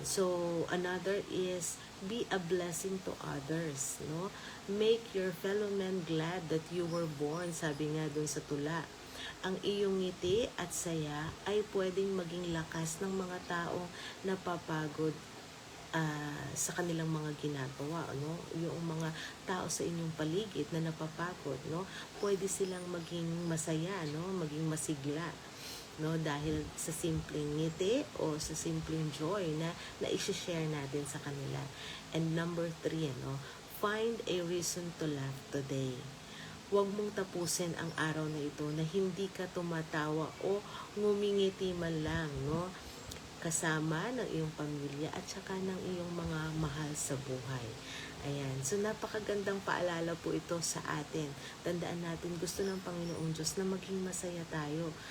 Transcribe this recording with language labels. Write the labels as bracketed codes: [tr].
[en] So, another is be a blessing to others, no? Make your fellow men glad that you were born, [tl] sabi nga dun sa tula. Ang iyong ngiti at saya ay pwedeng maging lakas ng mga taong napapagod sa kanilang mga ginagawa, no? Yung mga tao sa inyong paligid na napapagod, no? Pwede silang maging masaya, no? Maging masigla, no? Dahil sa simpleng ngiti o sa simpleng joy na i-share natin sa kanila. [en] And number 3, no? Find a reason to laugh today. [tl] Huwag mong tapusin ang araw na ito na hindi ka tumatawa o ngumingiti man lang, no? Kasama ng iyong pamilya at saka ng iyong mga mahal sa buhay. Ayan. So, napakagandang paalala po ito sa atin. Tandaan natin, gusto ng Panginoong Diyos na maging masaya tayo.